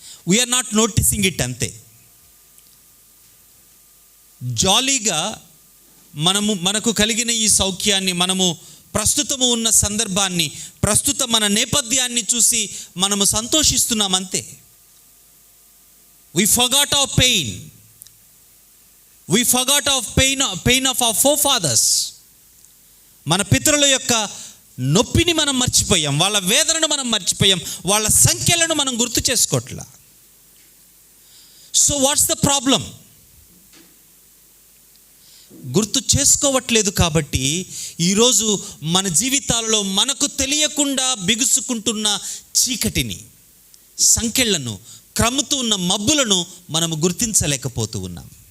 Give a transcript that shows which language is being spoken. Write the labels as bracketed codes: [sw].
[en] We're not noticing it అంతే. [te] జాలీగా మనకు కలిగిన ఈ సౌఖ్యాన్ని, మనము ప్రస్తుతము ఉన్న సందర్భాన్ని, ప్రస్తుత మన నేపథ్యాన్ని చూసి మనము సంతోషిస్తున్నాం అంతే. [en] We forgot our pain. We forgot our pain of our forefathers. [te] మన పితరుల యొక్క నొప్పిని మనం మర్చిపోయాం, వాళ్ళ వేదనను మనం మర్చిపోయాం, వాళ్ళ సంఖ్యలను మనం గుర్తు చేసుకోవట్లా. [en] So what's the problem? [te] గుర్తు చేసుకోవట్లేదు కాబట్టి ఈరోజు మన జీవితాలలో మనకు తెలియకుండా బిగుసుకుంటున్న చీకటిని, సంఖ్యలను, క్రమ్ముతూ ఉన్న మబ్బులను మనము గుర్తించలేకపోతూ ఉన్నాం.